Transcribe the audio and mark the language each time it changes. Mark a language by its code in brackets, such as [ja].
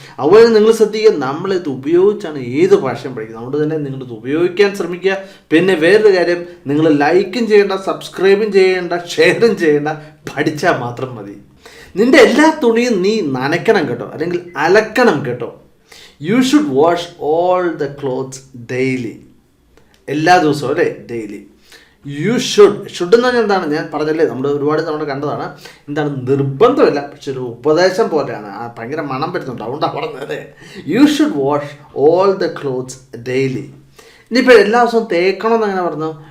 [ml] അതുപോലെ നിങ്ങൾ ശ്രദ്ധിക്കുക, നമ്മളിത് ഉപയോഗിച്ചാണ് ഏത് ഭാഷയും പഠിക്കുന്നത്. അതുകൊണ്ട് തന്നെ നിങ്ങളിത് ഉപയോഗിക്കാൻ ശ്രമിക്കുക. പിന്നെ വേറൊരു കാര്യം, നിങ്ങൾ ലൈക്കും ചെയ്യേണ്ട, സബ്സ്ക്രൈബും ചെയ്യേണ്ട, ഷെയറും ചെയ്യേണ്ട, പഠിച്ചാൽ മാത്രം മതി. നിൻ്റെ എല്ലാ തുണിയും നീ നനയ്ക്കണം കേട്ടോ, അല്ലെങ്കിൽ അലക്കണം കേട്ടോ. [en] You should wash all the clothes daily. [ml] എല്ലാ ദിവസവും അല്ലേ, ഡെയിലി. [en] you should [ml] എന്ന് പറഞ്ഞാൽ എന്താണ്, ഞാൻ പറഞ്ഞല്ലേ, നമ്മൾ ഒരുപാട് തവണ കണ്ടതാണ്. എന്താണ്, നിർബന്ധമില്ല, പക്ഷെ ഒരു ഉപദേശം പോലെയാണ്. ഭയങ്കര മണം വരുന്നുണ്ട്, അതുകൊണ്ടാണ് പറഞ്ഞത് അല്ലേ. [en] You should wash all the clothes daily. [ml] ഇനിയിപ്പോൾ എല്ലാ ദിവസവും തേക്കണമെന്ന് അങ്ങനെ പറഞ്ഞു.